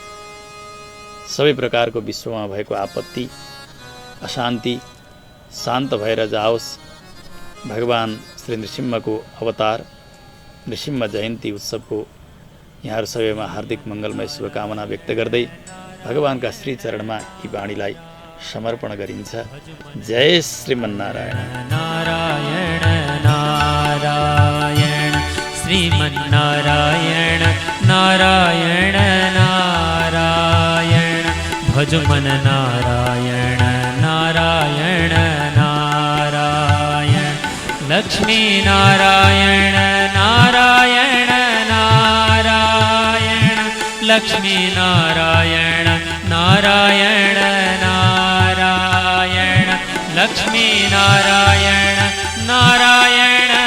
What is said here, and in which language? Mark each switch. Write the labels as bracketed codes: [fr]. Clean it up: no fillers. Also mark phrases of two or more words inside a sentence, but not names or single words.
[ne] सबै प्रकारको विश्वमा भएको आपत्ति अशान्ति शान्त भएर जाओस्। भगवान श्री नृसिंहको अवतार नृसिंह जयन्ती उत्सवको यहाँहरू सबैमा हार्दिक मङ्गलमय शुभकामना व्यक्त गर्दै भगवानका श्री चरणमा यी वाणीलाई समर्पण गरिन्छ। जय श्रीमन्नारायण। नारायण नारायण श्रीमन्नारायण नारायण नारायण भज मन नारायण नारायण नारायण लक्ष्मी नारायण नारायण नारायण लक्ष्मी नारायण नारायण नारायण लक्ष्मी नारायण नारायण